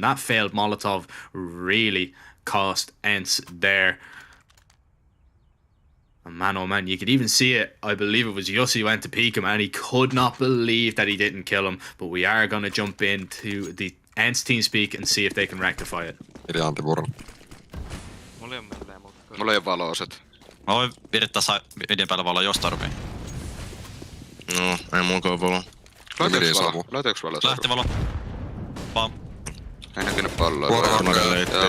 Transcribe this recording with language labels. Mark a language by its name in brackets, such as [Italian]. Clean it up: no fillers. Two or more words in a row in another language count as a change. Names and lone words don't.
[English] That failed Molotov really cost ENCE there. And man, oh man, you could even see it. I believe it was Yussi went to peek him, and he could not believe that he didn't kill him. But we are going to jump into the ENCE team speak and see if they can rectify it. [Finnish] Mulla ei oo valoa sit. Mä voin virittää vidin päällä valoa, jos tarvii. No, ei mulkaan valo. Löytyykö valo? Lähti valo. Vaan. Ei näkynyt palloa. Joo,